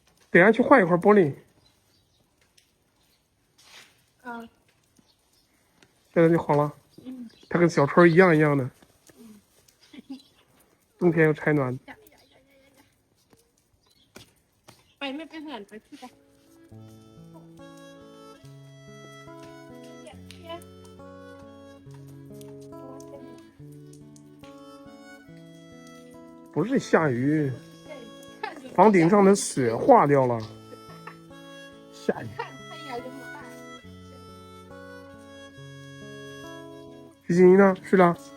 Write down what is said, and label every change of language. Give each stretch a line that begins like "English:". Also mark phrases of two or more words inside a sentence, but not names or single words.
Chinese: 等下去换一块玻璃。啊。现在就好了。它跟小船一样的。冬天又拆暖。
Thai: ไปไม่เป็นหันไปที่ไหน
Chinese: 不是下雨，房顶上的雪化掉了。下雨。徐静怡呢？睡了。